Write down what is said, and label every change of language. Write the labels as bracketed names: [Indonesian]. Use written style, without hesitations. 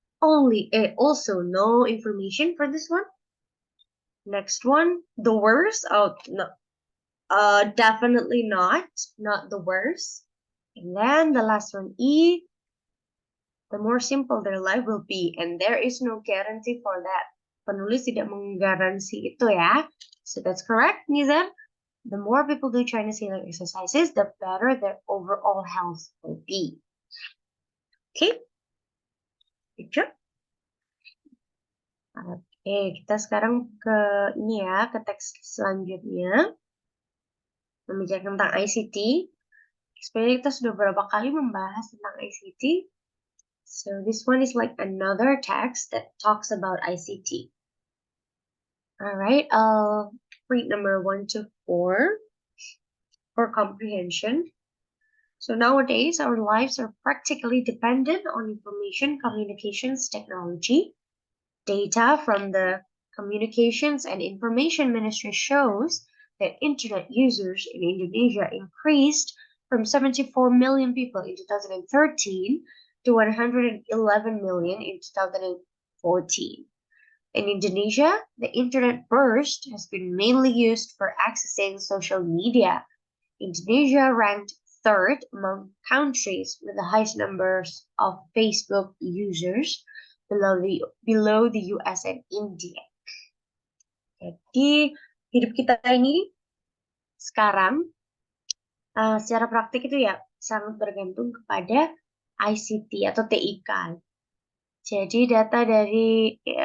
[English] Also no information for this one. Next one, the worst. Oh, no. Definitely not the worst. And then the last one, E, the more simple their life will be. And there is no guarantee for that. [Indonesian] Penulis tidak menggaransi itu ya. [English] So that's correct, Nizar. The more people do Chinese healing exercises, the better their overall health will be. Okay? Good job. [Indonesian] Oke, kita sekarang ke ini ya, ke teks selanjutnya. Membicarakan tentang ICT. Sebenarnya kita sudah beberapa kali membahas tentang ICT. [English] So this one is like another text that talks about ICT. Alright, I'll read number 1 to 4 for comprehension. So nowadays, our lives are practically dependent on information communications technology. Data from the Communications and Information Ministry shows that internet users in Indonesia increased from 74 million people in 2013 to 111 million in 2014. In Indonesia, the internet burst has been mainly used for accessing social media. Indonesia ranked 3rd among countries with the highest numbers of Facebook users, below the US and India. [Indonesian] Jadi hidup kita ini sekarang secara praktik itu ya sangat bergantung kepada ICT atau TIK. Jadi data dari